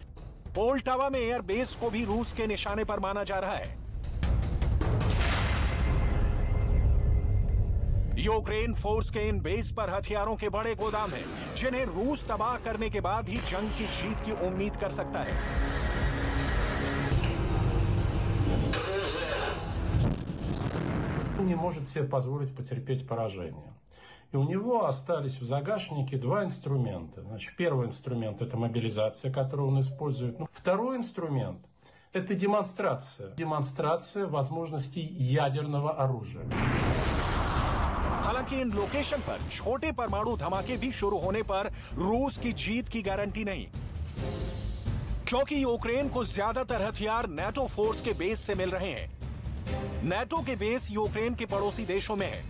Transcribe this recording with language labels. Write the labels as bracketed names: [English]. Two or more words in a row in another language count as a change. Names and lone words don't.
[Hindi] पोल्टावा में एयर बेस को भी रूस के निशाने पर माना जा रहा है। यूक्रेन फोर्स के इन बेस पर हथियारों के बड़े गोदाम हैं, जिन्हें रूस तबाह करने के बाद ही जंग की जीत की उम्मीद कर सकता है। [Russian] Не может себе позволить потерпеть поражение. И у него остались в загашнике два инструмента. Значит, первый инструмент – это мобилизация, которую он использует. Второй инструмент – это демонстрация. Демонстрация возможностей ядерного оружия. [Hindi] हालांकि इन लोकेशन पर छोटे परमाणु धमाके भी शुरू होने पर रूस की जीत की गारंटी नहीं, क्योंकि यूक्रेन को ज्यादातर हथियार नेटो फोर्स के बेस से मिल रहे हैं। नेटो के बेस यूक्रेन के पड़ोसी देशों में है।